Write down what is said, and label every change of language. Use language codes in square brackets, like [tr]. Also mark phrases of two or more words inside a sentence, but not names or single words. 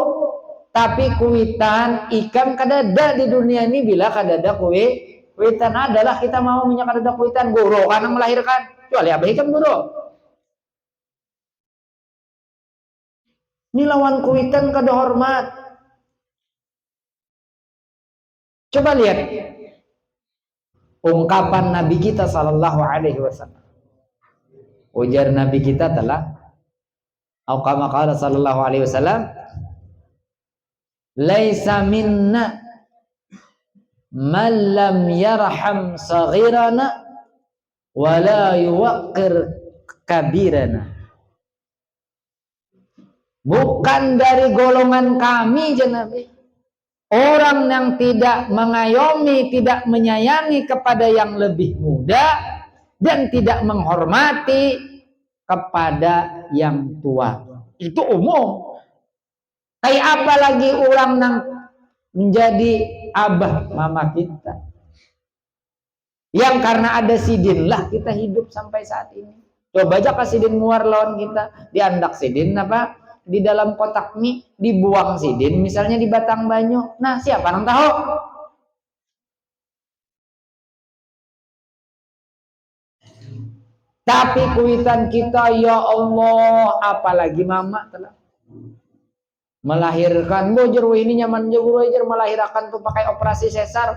[bjn] Tapi kuitan ikam kadada di dunia ini bila kadada kuitan adalah kita mau minyak kadada kuitan guru karena melahirkan, kecuali abah ikam guru. Ini lawan kuitan kada hormat. Coba lihat ungkapan Nabi kita [ar] صلى الله عليه وسلم. [bjn] Ujar Nabi kita telah atau [ar] كما قال صلى الله عليه وسلم، ليس منا من لم يرحم صغيرنا ولا يوقر كبيرنا. [id] Bukan dari golongan kami, Nabi, orang yang tidak mengayomi, tidak menyayangi kepada yang lebih muda dan tidak menghormati kepada yang tua. [bjn] Itu umum. Kayak apa lagi orang yang menjadi abah mama kita, yang karena ada sidin lah kita hidup sampai saat ini. Coba aja kasih sidin muar lawan kita, diandak sidin apa di dalam kotak mie, dibuang sidin misalnya di Batang Banyu. Nah, siapa yang tahu? Tapi kuitan kita, [ar] يا الله, [bjn] apalagi mama telah melahirkan, bojer ini nyaman juga aja melahirkan tuh pakai operasi sesar.